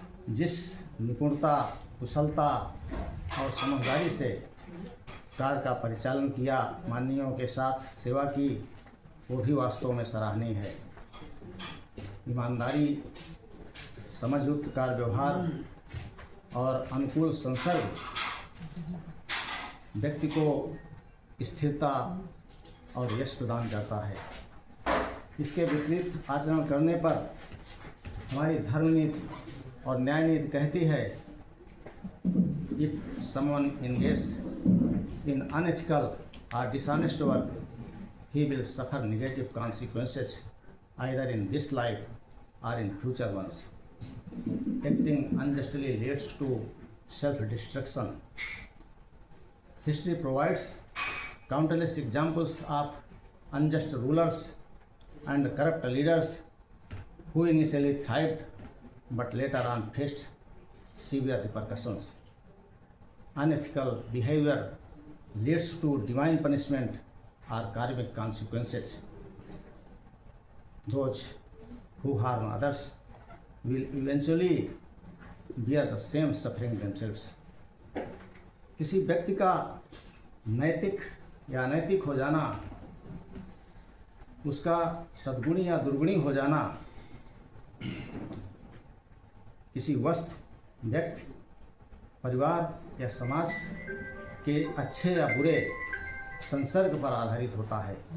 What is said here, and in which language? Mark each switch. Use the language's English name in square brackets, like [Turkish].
[Hindi] जिस निपुणता, कुशलता और समझदारी से कार्य का परिचालन किया, माननीयों के साथ सेवा की, वो भी वास्तव में सराहनीय है। ईमानदारी, समझयुक्त कार्य व्यवहार और अनुकूल संसर्ग व्यक्ति को स्थिरता और यश प्रदान करता है। इसके विपरीत आचरण करने पर हमारी धर्म नीति और न्याय नीति कहती है, [English] If someone engages in unethical or dishonest work, he will suffer negative consequences either in this life or in future ones. Acting unjustly leads to self-destruction. History provides countless examples of unjust rulers and corrupt leaders who initially thrived but later on faced severe repercussions. Unethical behavior leads to divine punishment or karmic consequences. Those who harm others will eventually bear the same suffering themselves. [Hindi] किसी व्यक्ति का नैतिक या अनैतिक हो जाना, उसका सद्गुणी या दुर्गुणी हो जाना, किसी वस्तु, व्यक्ति, परिवार या समाज के अच्छे या बुरे संसर्ग पर आधारित होता है।